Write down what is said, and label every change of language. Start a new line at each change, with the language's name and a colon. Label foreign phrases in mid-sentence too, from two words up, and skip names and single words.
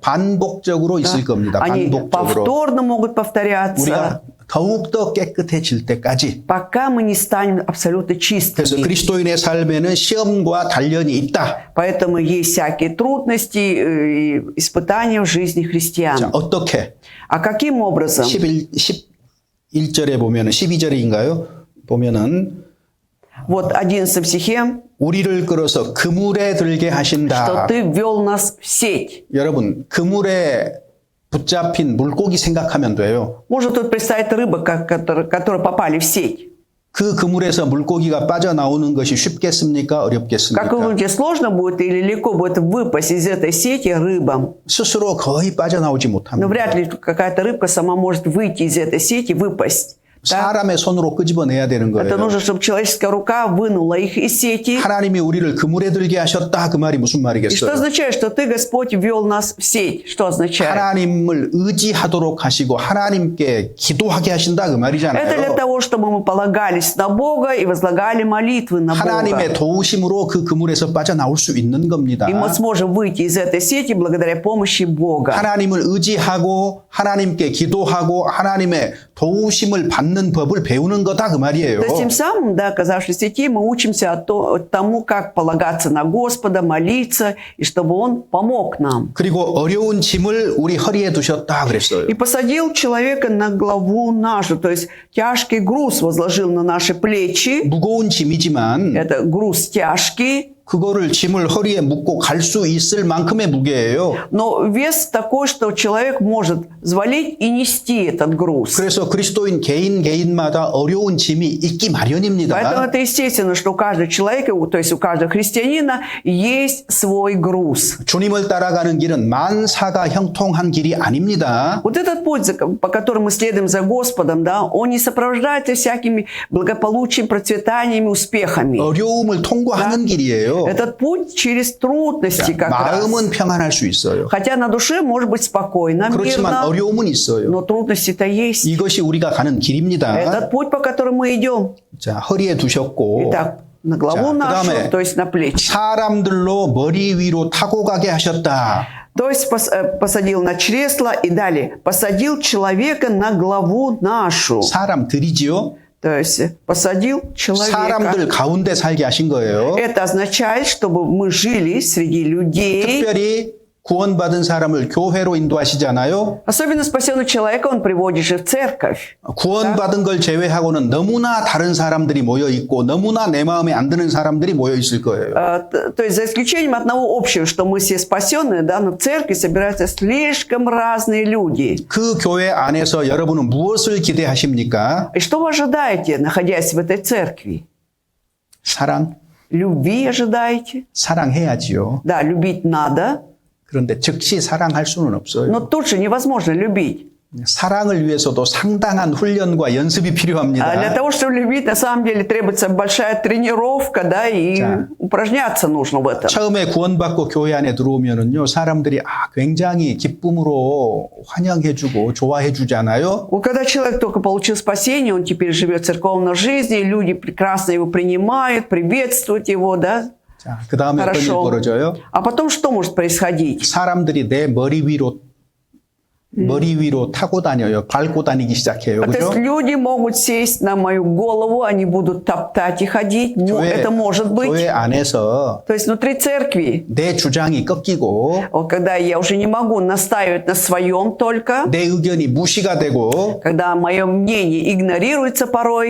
Korean: 반복적으로 있을 겁니다.
Russian: Они
Korean: 반복적으로.
Russian: повторно могут повторяться,
Korean: 우리가 더욱더 깨끗해질 때까지.
Russian: пока мы не станем абсолютно
Korean: 그래서
Russian: чистыми.
Korean: 그리스도인의 삶에는 시험과 단련이 있다.
Russian: Поэтому есть всякие трудности и испытания в жизни
Korean: 자,
Russian: христиан.
Korean: 어떻게?
Russian: А каким образом?
Korean: 11절에 보면은 12절인가요? 보면은
Russian: Вот 11 стихе,
Korean: 우리를 끌어서 그물에 들게
Russian: что
Korean: 하신다.
Russian: ты ввел нас в сеть.
Korean: 여러분, 그물에 붙잡힌 물고기 생각하면 돼요.
Russian: Можно тут представить рыбы, которые попали в сеть.
Korean: 그 그물에서 물고기가 빠져나오는 것이 쉽겠습니까?
Russian: Как вы
Korean: 어렵겠습니까?
Russian: думаете, сложно будет или легко будет выпасть из этой сети рыбам?
Korean: 스스로 거의 빠져나오지
Russian: Но
Korean: 못합니다.
Russian: вряд ли какая-то рыбка сама может выйти из этой сети, выпасть.
Korean: 사람의 손으로 끄집어내야 되는
Russian: Это
Korean: 거예요.
Russian: нужно, чтобы человеческая рука вынула их из сети.
Korean: 하나님이 우리를 그물에 들게 하셨다. 그 말이 무슨
Russian: И что
Korean: 말이겠어요?
Russian: означает, что ты, Господь, ввел нас в сеть? Что означает?
Korean: 하나님을 의지하도록 하시고 하나님께 기도하게 하신다. 그
Russian: Это для
Korean: 말이잖아요.
Russian: того, чтобы мы полагались на Бога и возлагали молитвы на
Korean: 하나님의
Russian: Бога.
Korean: 도우심으로 그 그물에서 빠져나올 수 있는 겁니다.
Russian: И мы сможем выйти из этой сети благодаря помощи Бога.
Korean: 하나님을 의지하고 하나님께 기도하고 하나님의 도우심을 받는 법을 배우는 거다 그 말이에요.
Russian: То есть тем самым, да, оказавшись в сети, мы учимся тому, как полагаться на Господа, молиться, и чтобы Он помог нам.
Korean: 그리고 어려운 짐을 우리 허리에 두셨다 그랬어요.
Russian: И посадил человека на главу нашу, то есть тяжкий груз возложил на наши плечи.
Korean: 무거운 짐이지만
Russian: Это груз тяжкий,
Korean: 그거를 짐을 허리에 묶고 갈 수 있을 만큼의 무게예요.
Russian: но вес такой, что человек может взвалить и нести этот груз.
Korean: 그래서 그리스도인 개인마다 어려운 짐이 있기
Russian: Поэтому
Korean: 마련입니다.
Russian: это естественно, что у каждого человека, то есть у каждого христианина есть свой груз.
Korean: 주님을 따라가는 길은 만사가 형통한 길이 아닙니다.
Russian: Вот этот путь, по которому мы следуем за Господом, да, он не сопровождается всякими благополучием, процветаниями, успехами.
Korean: 어려움을 통과하는 길이에요.
Russian: Этот путь через трудности как раз.
Korean: 마음은 평안할 수 있어요.
Russian: Хотя на душе может быть спокойно,
Korean: 그렇지만
Russian: мирно,
Korean: 어려움은 있어요.
Russian: но трудности-то есть.
Korean: 이것이 우리가 가는 길입니다.
Russian: Этот путь, по которому мы идем.
Korean: 자, 허리에 두셨고
Russian: Итак, на главу
Korean: 자,
Russian: нашу,
Korean: 그다음에
Russian: то есть на плечи.
Korean: 사람들로 머리 위로 타고 가게 하셨다.
Russian: То есть посадил на чресло и далее. Посадил человека на главу нашу.
Korean: 사람들이지요.
Russian: То есть посадил человека.
Korean: 사람들 가운데 살게 하신 거예요.
Russian: Это означает, чтобы мы жили среди людей.
Korean: 특별히 구원받은 사람을 교회로 인도하시잖아요.
Russian: Особенно спасенный человека он приводит же в церковь.
Korean: 구원받은 걸 제외하고는 너무나 다른 사람들이 모여 있고 너무나 내 마음에 안 드는 사람들이 모여 있을 거예요.
Russian: То есть за исключением одного общего, что мы все спасенные, да, но в церкви собираются слишком разные люди.
Korean: 그 교회 안에서 여러분은 무엇을 기대하십니까?
Russian: И что вы ожидаете, находясь в этой церкви?
Korean: 사랑?
Russian: Любви ожидаете?
Korean: 사랑해야지요.
Russian: Да, любить надо,
Korean: 그런데 즉시 사랑할 수는 없어요.
Russian: но тут же невозможно любить.
Korean: 사랑을 위해서도 상당한 훈련과 연습이
Russian: А для
Korean: 필요합니다.
Russian: того, чтобы любить, на самом деле требуется большая тренировка, да, и
Korean: 자.
Russian: упражняться нужно в этом.
Korean: 처음에 구원받고 교회 안에 들어오면은요, 사람들이 굉장히 기쁨으로 환영해주고 좋아해주잖아요.
Russian: Вот когда человек только получил спасение, он теперь живет в церковной жизни, люди прекрасно его принимают, приветствуют его, да,
Korean: 자, 그 다음에 어떤 일
Russian: хорошо.
Korean: 벌어져요?
Russian: А потом что может происходить?
Korean: 사람들이 내 머리 위로 타고 다녀요. 밟고 다니기 시작해요.
Russian: То есть
Korean: 그죠?
Russian: люди могут сесть на мою голову, они будут топтать и ходить. Ну, это может быть.
Korean: 교회 안에서
Russian: То есть внутри церкви,
Korean: 내 주장이 꺾이고
Russian: вот когда я уже не могу настаивать на своем только,
Korean: 내 의견이 무시가 되고
Russian: когда мое мнение игнорируется порой,